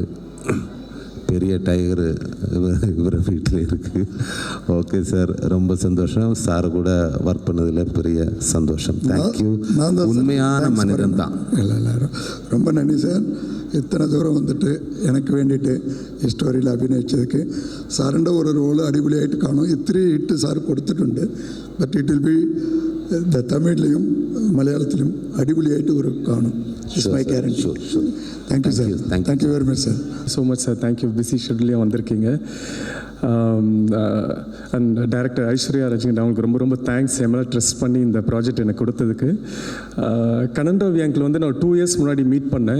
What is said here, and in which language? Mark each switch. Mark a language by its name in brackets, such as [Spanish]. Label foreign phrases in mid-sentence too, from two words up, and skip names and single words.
[Tamil] பெரிய டைகர் இவர் வீட்டில் இருக்குது. ஓகே சார், ரொம்ப சந்தோஷம். சார் கூட ஒர்க் பண்ணதில் பெரிய சந்தோஷம். தேங்க்யூ. உண்மையான மனிதன் தான். எல்லாரும் ரொம்ப நன்றி சார். இத்தனை தூரம் வந்துட்டு எனக்கு வேண்டிட்டு ஸ்டோரியில் அഭിനയിച്ചதுக்கு. [Malayalam] സാറിൻ്റെ ഒരു റോള് അടിപൊളിയായിട്ട് കാണും. ഇത്തിരി ഹിറ്റ് സാർ കൊടുത്തിട്ടുണ്ട്. [English] but it will be [Malayalam] തമിഴിലും മലയാളത്തിലും അടിപൊളിയായിട്ട് ഒരു കാണും. [English] it's my guarantee. [Tamil] தேங்க்யூ சார். [English] thank you very much [Tamil] சார். [English] so much [Tamil] சார். தேங்க்யூ. [English] busy schedule [Tamil] வந்திருக்கீங்க. அண்ட் டைரக்டர் ஐஸ்வர்யா ரஜினி, அவங்களுக்கு ரொம்ப ரொம்ப தேங்க்ஸ் என் மேலே ட்ரெஸ்ட் பண்ணி இந்த ப்ராஜெக்ட் எனக்கு கொடுத்ததுக்கு. கண்ணன் ரவி அங்கிள் வந்து நான் 2 இயர்ஸ் முன்னாடி மீட் பண்ணேன்.